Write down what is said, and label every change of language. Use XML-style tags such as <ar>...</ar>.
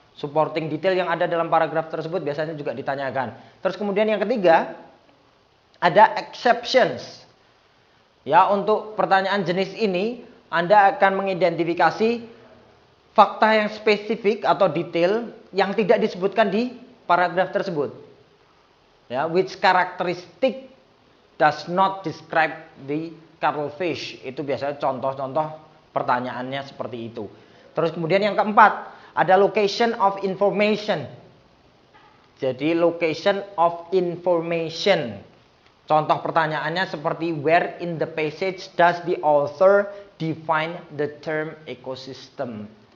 <id>Supporting detail yang ada dalam paragraf tersebut biasanya juga ditanyakan. Terus kemudian yang ketiga ada exceptions. Ya, untuk pertanyaan jenis ini Anda akan mengidentifikasi fakta yang spesifik atau detail yang tidak disebutkan di paragraf tersebut.</id> <en>Ya, which characteristic does not describe the cuttlefish.</en> <id>Itu biasanya contoh-contoh pertanyaannya seperti itu. Terus kemudian yang keempat, ada location of information. Jadi</id> <en>location of information.</en> <id>Contoh pertanyaannya seperti</id> <en>where in the passage does the author define the term ecosystem.</en>